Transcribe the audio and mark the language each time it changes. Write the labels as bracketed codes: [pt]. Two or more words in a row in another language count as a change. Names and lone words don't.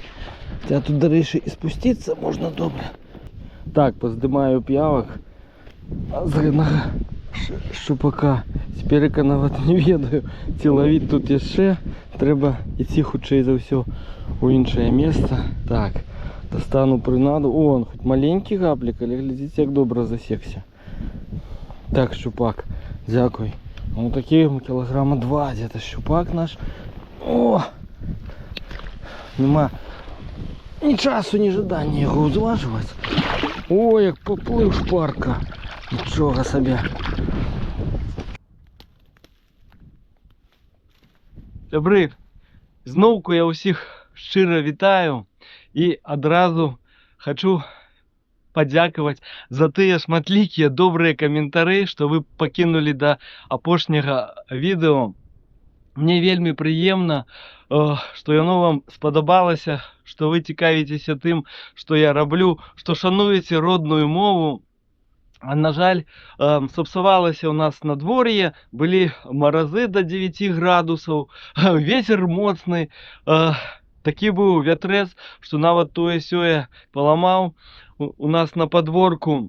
[be] Хаця тут, дарэчы, і спусціцца можна добра. Так, паздымаю п'явак з гэтага шчупака. Цяперка нават не ведаю, ці лавіць тут яшчэ. Трэба ісці хутчэй за ўсё у іншае месца. Так, достану прынаду. О, он хоць маленькі гаплік, але глядзіце, як добра засекся. Так, шчупак, дзякуй. Ну такі кілаграма 2 [ru] где-то щупак наш. [be] О! [uk] Нема ні часу, ні жадання його узважувати. О, як поплив шпарка. Нічого собі. Добрий. Зновку я усіх щиро вітаю і одразу хочу подякувати [be] за тыя шматлікія добрыя каментары, што вы пакінулі да апошняга відэо. Мне вельмі прыемна, што яно вам спадабалася, што вы цікавіцеся тым, што я раблю, што шануеце родную мову. А на жаль, сапсавалася ў нас надвор'е, былі маразы до 9 градусаў, ветер моцны, такі быў вятрэц, што нават тое-сёе паламаў у нас на падворку.